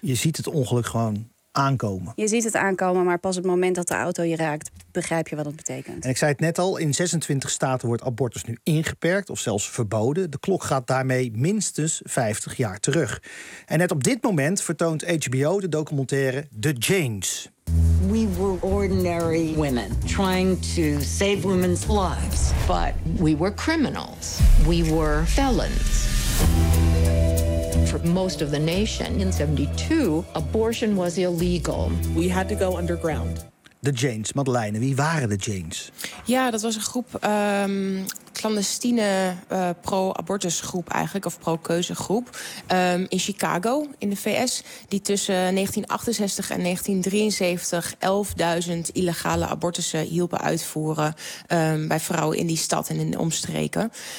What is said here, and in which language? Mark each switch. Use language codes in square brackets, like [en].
[nl] Je ziet het ongeluk gewoon aankomen. Je ziet het aankomen, maar pas op het moment dat de auto je raakt, begrijp je wat dat betekent. En ik zei het net al, in 26 staten wordt abortus nu ingeperkt of zelfs verboden. De klok gaat daarmee minstens 50 jaar terug. En net op dit moment vertoont HBO de documentaire The Janes. [en] We were ordinary women trying to save women's lives. But we were criminals. We were felons. For most of the nation in 72, abortion was illegal. We had to go underground. [nl] De Janes, Madeleine, wie waren de Janes? Ja, dat was een groep clandestine pro-abortusgroep eigenlijk, of pro-keuzegroep, in Chicago, in de VS, die tussen 1968 en 1973 11.000 illegale abortussen hielpen uitvoeren bij vrouwen in die stad en in de omstreken.